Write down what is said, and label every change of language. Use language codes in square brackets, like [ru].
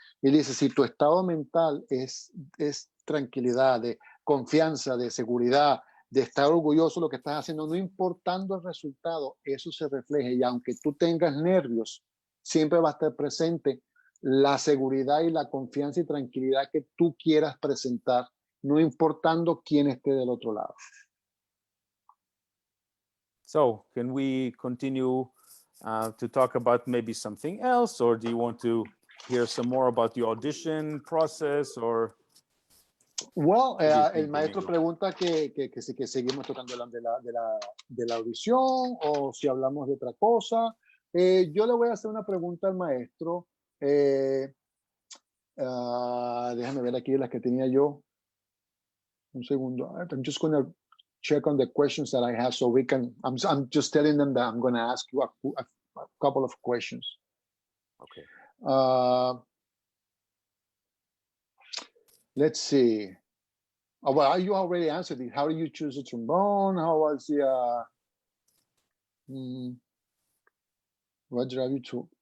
[es] Y dice, si tu estado mental es tranquilidad, de confianza, de seguridad, de estar orgulloso de lo que estás haciendo, no importando el resultado, eso se refleja. Y aunque tú tengas nervios, siempre va a estar presente la seguridad y la confianza y tranquilidad que tú quieras presentar, no importando quién esté del otro lado. [en] So can we continue to talk about maybe something else, or do you want to hear some more about the audition process, or? Well, What do you [es] el [en] think, [es] maestro [en] Domingo? [es] pregunta que seguimos tocando de la audición o si hablamos de otra cosa. Yo le voy a hacer una pregunta al maestro. Déjame ver aquí las que tenía yo. Un segundo. [en] I'm just going to check on the questions that I have so we can, I'm just telling them that I'm going to ask you a couple of questions. Okay. Let's see. Oh, well, you already answered it. How do you choose a trombone? How was the, what drive you to?